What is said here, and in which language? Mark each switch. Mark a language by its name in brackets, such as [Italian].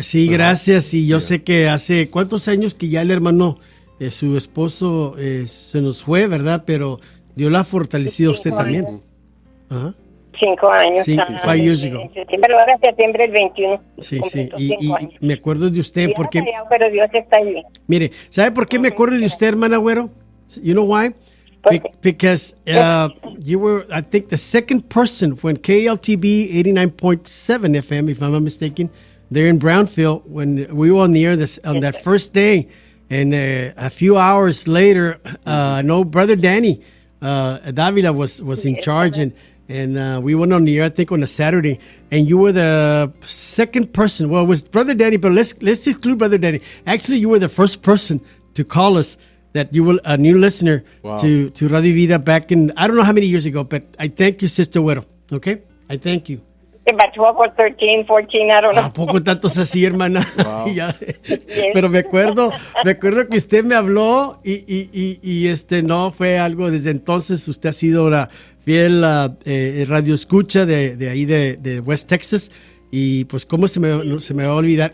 [Spanish] Gracias, y yo sé que hace cuántos años que ya el hermano, su esposo, se nos fue, ¿verdad? Pero Dios la ha fortalecido a usted también. Ajá. 5 años. Sí, 5 años ago. Pero ahora septiembre el 21. Sí, sí, y me acuerdo de usted porque... Pero Dios está ahí. Mire, ¿sabe por qué me acuerdo de usted, hermana Agüero? [English] You know why? Because you were, I think, the second person when KLTB 89.7 FM, if I'm not mistaken, there in Brownfield, when we were on the air on that first day, and a few hours later, Brother Danny Davila was in charge, And we went on the air, I think, on a Saturday, and you were the second person. Well, it was Brother Danny, but let's exclude Brother Danny. Actually, you were the first person to call us that you were a new listener to Radio Vida back in, I don't know how many years ago, but I thank you, Sister Güero, okay? I thank you. About 12 or 13, 14, I don't know. [Spanish] ¿A poco tantos así, hermana? Wow. Ya, pero me acuerdo que usted me habló y no fue algo, desde entonces usted ha sido una fiel radio escucha de ahí de West Texas, y pues cómo se me va a olvidar.